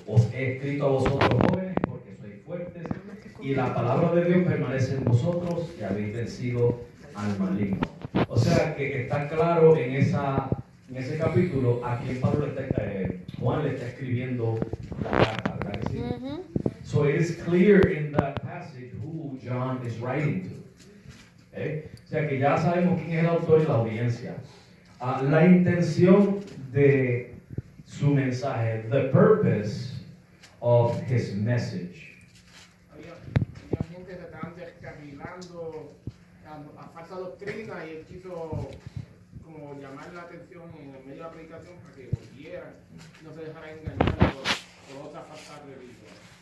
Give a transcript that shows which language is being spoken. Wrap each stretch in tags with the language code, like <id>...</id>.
<es>Os he escrito a vosotros, jóvenes, porque sois fuertes, y la palabra de Dios permanece en vosotros, y habéis vencido al maligno. O sea que está claro en ese capítulo a quien Juan le está escribiendo la carta, ¿verdad que sí?</es> <en>So it is clear in that passage who John is writing to. ¿Okay?</en> <es>O sea que ya sabemos quién es el autor y la audiencia. La intención de su mensaje,</es> <en>the purpose of his message.</en> <es>Había gente que se estaban descarrilando a falsa doctrina y él quiso como llamar la atención en el medio de la predicación para que volvieran, no se dejaran engañar por otra falsa religión.</es>